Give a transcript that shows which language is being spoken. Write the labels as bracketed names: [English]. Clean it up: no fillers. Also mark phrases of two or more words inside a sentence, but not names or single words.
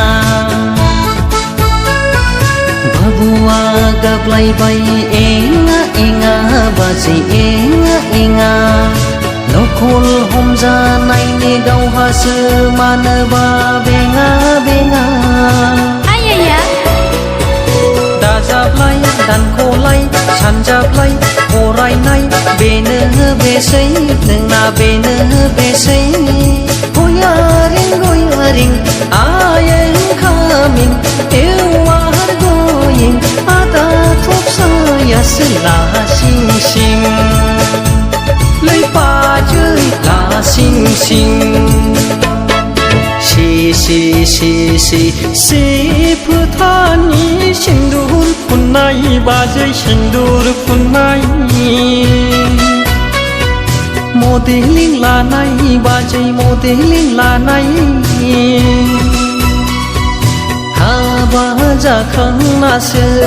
[Bodo] बाबुआ गाबलायबाय एङा एङा बाजै एङा एङा नखल हमजानायनि गावहासो मानोबा बेङा बेङा दाजाबलाय दानख'लाय सानजाबलाय फरायनाय बेनो बेसै नोंना बेनो बेसै गयारिं [English] I am coming you are going [Bodo] ada थबसाया सिला सिं सिं लै बाजै ला सिं सिं से फोथानि सिन्दुर फुननाय बाजै सिन्दुर फुननाय मडेलिं लानाय बाजै मडेलिं लानाय हाबा जाखांनासो